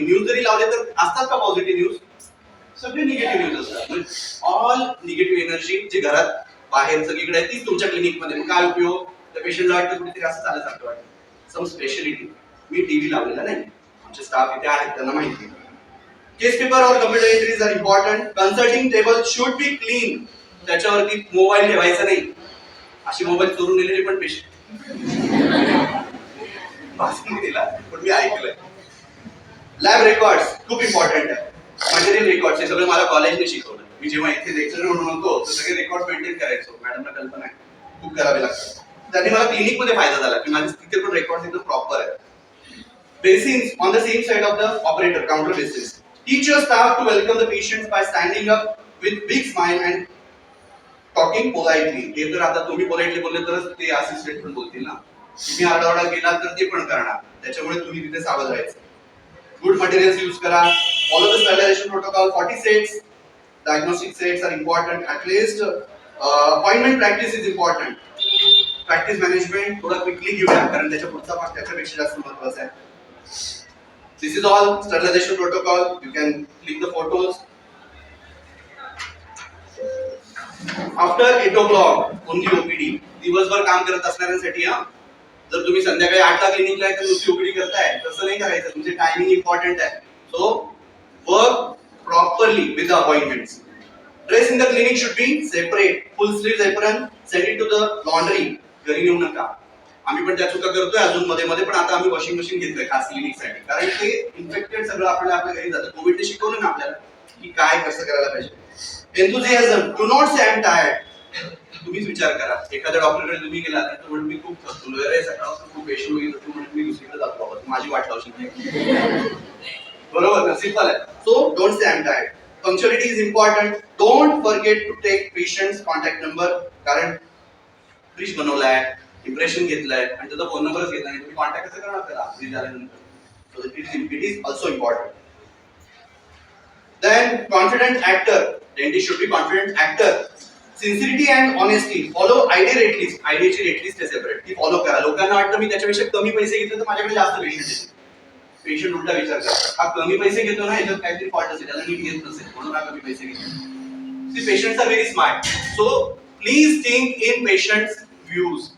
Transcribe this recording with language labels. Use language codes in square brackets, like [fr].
[mr] News जरी लावले तर असतात का पॉझिटिव्ह न्यूज? सगळे निगेटिव्ह न्यूज असतात. ऑल निगेटिव्ह एनर्जी जे घरात बाहेर सगळीकडे आहे तीच तुमच्या क्लिनिक मध्ये. काय उपयोग? त्या पेशंटला वाटतं कुठेतरी असं चालल्यासारखं वाटतं. सम स्पेशलिटी. मी टीव्ही लावलेला नाही, आमचे स्टाफ इथे आहेत त्यांना माहिती. [en] Case paper और computer entries are important. Consulting table should be clean. [mr] त्याच्यावरती मोबाईल ठेवायचा नाही. अशी मोबाईल चोरून नेलेली पण पेशंट दिला पण मी ऐकलंय. लॅब रेकॉर्ड्स खूप इम्पॉर्टंट आहे. मटेरियल रेकॉर्ड्स हे सगळं मला कॉलेजने शिकवलं. मी जेव्हा इथे लेक्चर म्हणून होतो तर सगळे रेकॉर्ड मेंटेन करायचो. मॅडमला कल्पना आहे खूप करावे लागतात. त्यांनी मला क्लिनिक मध्ये फायदा झाला की माझे तिथे पण रेकॉर्ड एकदम प्रॉपर आहे. [en] Basins on the same side of the operator, counter basis. Teach your staff to welcome the patients by standing up with big smile and talking politely. [mr] हे तर आता तुम्ही पोलाइटली बोलले तरच ते असिस्टंट पण बोलतील ना. तुम्ही आरडाओरडा केला तर ते पण करणार. त्याच्यामुळे तुम्ही तिथे सावध राहायचं. गुड मटेरियल्स यूज करा. [en] Follow the sterilisation protocol. 40 sets. Diagnostic sets R important. At least appointment practice is important. [mr] Practice management थोडा क्विकली घेऊया कारण त्याच्या पुढचा भाग त्याच्यापेक्षा जास्त महत्त्वाचा आहे. [en] This is all sterilization protocol. You can click the photos. After 8 o'clock only OPD. [mr] दिवसभर काम करत असणाऱ्यांसाठी हा. जर तुम्ही संध्याकाळी 8 ला क्लिनिकला आहे तर नुसती OPD करताय तसं नाही करायचं. तुमचे टायमिंग इम्पॉर्टंट आहे. [en] So work properly with the appointments. Dress in the clinic should be separate. Full sleeves apron. Send it to the laundry. [mr] घरी नेऊ नका. आम्ही पण त्या चुका करतोय अजून मध्ये मध्ये पण आता आम्ही वॉशिंग मशीन घेतोय खास क्लिनिकसाठी कारण ते इन्फेक्टेड सगळं आपल्या घरी जातं. कोविडने शिकवलं ना आपल्याला की काय कसं करायला पाहिजे. एन्थुझियाझम. [en] Do not say I am tired. [mr] तुम्हीच विचार करा एखाद्या डॉक्टरकडे तुम्ही गेला तर म्हणून मी खूप थकलोय रे सकाळपासून खूप पेशंट वगैरे तू म्हणून मी दुसरीकडे जातो बाबा माझी वाट लावशील. बरोबर ना? सिंपल आहे. [en] So don't say I am tired. Punctuality is important. Don't forget to take patients contact number [mr] कारण फ्रीज बनवलाय इम्प्रेशन घेतलंय आणि त्याचा फोन नंबरच घेतला नाही तुम्ही कॉन्टॅक्ट कसं करणार त्याला फ्री झाल्यानंतर. [en] So it is also important. Then confident actor. Dentist should be confident actor. Sincerity and honesty. Follow idea rate list. [mr] आयडियाची rate list आहे सेपरेट. ती फॉलो करा. लोकांना वाटतं मी त्याच्यापेक्षा कमी पैसे घेतले तर माझ्याकडे जास्त पेशंट येतील. पेशंट उलटा विचार करतात हा कमी पैसे घेतो ना याच्यात काहीतरी फॉल्ट असेल त्याला नीट घेत नसेल म्हणून हा कमी पैसे घेतो. [en] See patients are very smart. So please think in patients views.